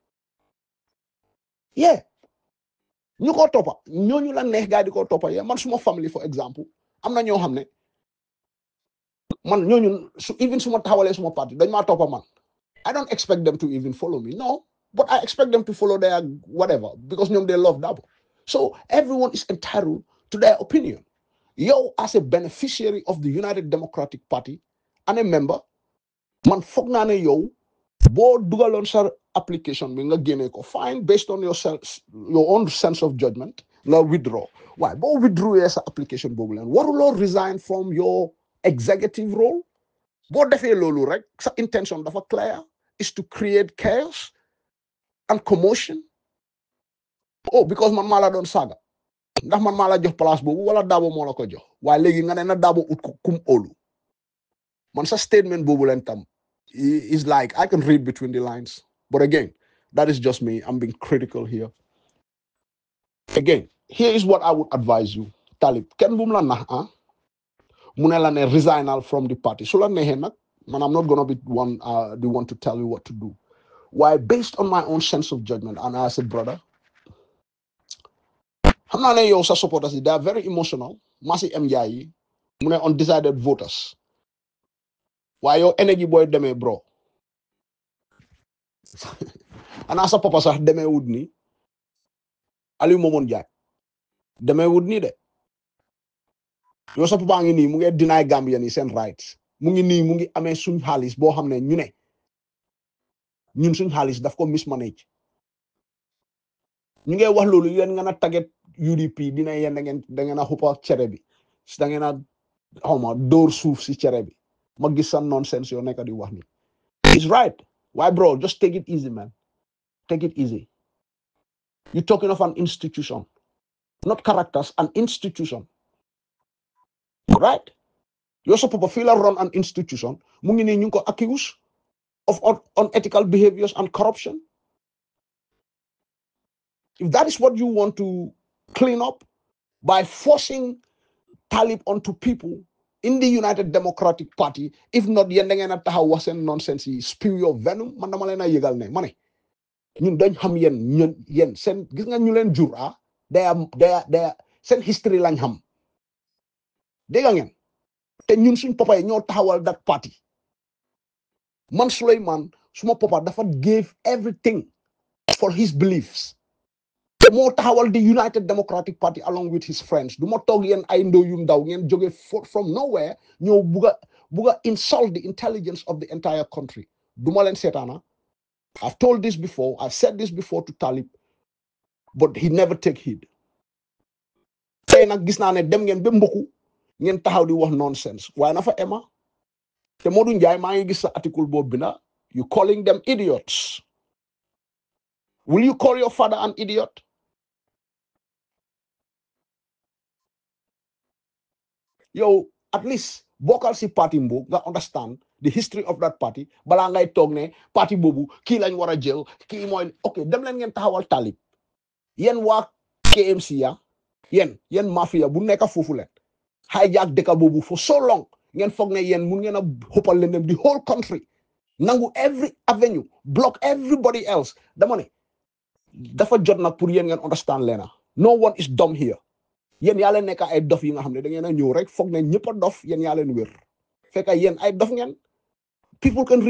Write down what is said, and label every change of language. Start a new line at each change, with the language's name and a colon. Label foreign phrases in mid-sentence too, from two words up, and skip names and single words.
Wolof: yeah ñu ko toppa ñooñu la neex gaa di ko toppa yeah man suma family
English: for example
Wolof: am na ñoo xam ne man ñooñu even suma taxawalee suma parti dañ maa toppa man
English: I don't expect them to even follow me no but I expect them to follow their whatever
Wolof: because ñoom
English: they love Dabo so everyone is entitled to their opinion yow as a beneficiary of the United Democratic Party and a member
Wolof: man foog naa ne yow boo dugaloon sa application bi nga génnee ko
English: fine based on your own sense of judgment
Wolof: nga withdraw waaye boo withdrawee sa application boobu leen waruloo
English: resign from your executive role
Wolof: boo defee loolu rek sa intention dafa clear
English: is to create chaos and commotion
Wolof: oh because man maa la doon saaga ndax man maa la jox place boobu wala Dabo moo la ko jox waaye léegi nga ne na Dabo ut ko kum óolu man sa statement boobu leen tam
English: is like I can read between the lines but again that is just me I'm being critical here again here is what I would advise you Talib
Wolof: kenn bu mu la nax mu ne la ne resignal from the party su la neexee nag
English: man I'm not gonna be the one to tell you what to do why based on my own sense of judgment and as a brother
Wolof: xam naa ne yow sa supporters yi
English: they are very emotional
Wolof: Massi Mjaay yi mu ne
English: undecided voters
Wolof: waaye yow energy booy demee bro ana sa papa sax demee wut ni Aliou Momon Jaay demee wut nii de yow sa papa ngi nii mu ngi deny Gambien yi seen rights mu ngi nii mu ngi amee suñ xaalis boo xam ne ñun suñ xaalis daf ko mismanage ñu ngi wax loolu yéen nga na target UDP dina yéen da ngeen a xuppa cere bi da ngeen a xaw ma dóor suuf si cere bi ma gis sa nonsense yoo nekk di wax ni
English: it's right why bro just take it easy man take it easy you're talking of an institution not characters an institution right
Wolof: yow sa papa
English: fii la run an institution
Wolof: mu ngi nii ñu ngi ko
English: accuse of unethical behaviors and corruption if that is what you want to clean up by forcing Talib onto people in the United Democratic Party if not
Wolof: yéen da ngeen a taxaw wax seen nonsense yi
English: spew your venom
Wolof: man dama leen a yëgal ne ma ne ñun dañ xam yéen seen gis nga ñu leen jur day seen history lañ xam dégg ngeen te ñun suñ papa yi ñoo taxawal
English: that party
Wolof: man Sulayman suma papa dafa gave
English: everything for his beliefs
Wolof: te moo taxawal
English: the United Democratic Party along with his friends
Wolof: du ma toog yéen ay ndaw yu ndaw ngeen jóge
English: from nowhere
Wolof: ñoo buga
English: insult the intelligence of the entire country
Wolof: du ma leen seetaana
English: I've told this before I've said this before to Talib but he never take heed
Wolof: tey nag gis naa ne dem ngeen ba mboku ngeen taxaw di wax nonsense waaye na fa ema te Modou Njie maa ngi gis sa article boobu bi na
English: you calling them idiots will you call your father an idiot
Wolof: yow
English: at least
Wolof: bokkal si parti mbo nga understand the history of that party balaa ngay toog ne parti boobu kii lañ war a jël kii mooy ok dem leen ngeen taxawal Talib yéen waa KMC ya yéen mafia bu nekk foofu leen hijack dëkk boobu
English: for so long
Wolof: ngeen foog ne yéen mun ngeen a xoppal leen dem
English: the whole country
Wolof: nangu
English: every avenue block everybody else
Wolof: dama ne dafa jot nag pour yéen ngeen understand leena
English: no one is dumb here
Wolof: yéen yaa leen nekk ay dof yi nga xam ne da ngeen a ñëw rek foog ne ñëpp a dof yéen yaa leen wér fekk yéen ay dof ngeen
English: people can